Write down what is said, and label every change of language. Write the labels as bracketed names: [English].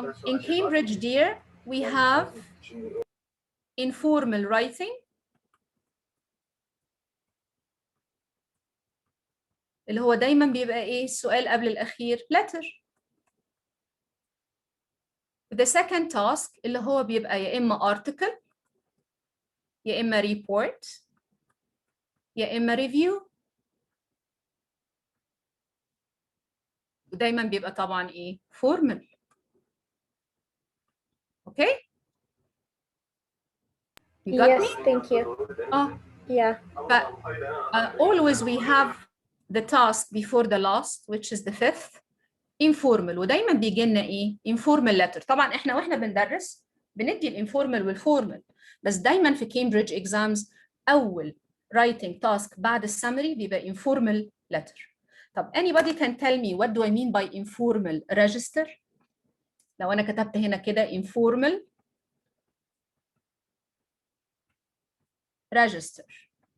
[English] In Cambridge, dear, we have informal writing, [Arabic] اللي هو دايما بيبقى ايه السؤال قبل الأخير [English] letter. The second task [Arabic] اللي هو بيبقى يا إما article يا إما report يا إما review. ودايما بيبقى طبعا ايه formal. [English] Okay? You got Yes, me? thank you. Yeah. But always we have the task before the last, which is the fifth, informal. [Arabic] ودايما بيجي لنا ايه informal letter. طبعا احنا واحنا بندرس بندي الانفورمال والفورمال، بس دايما في كامبريدج اكزامز اول writing task بعد السمري بيبقى informal letter. [English] طب anybody can tell me what do I mean by informal register؟ [Arabic] لو انا كتبت هنا كده [English] informal register.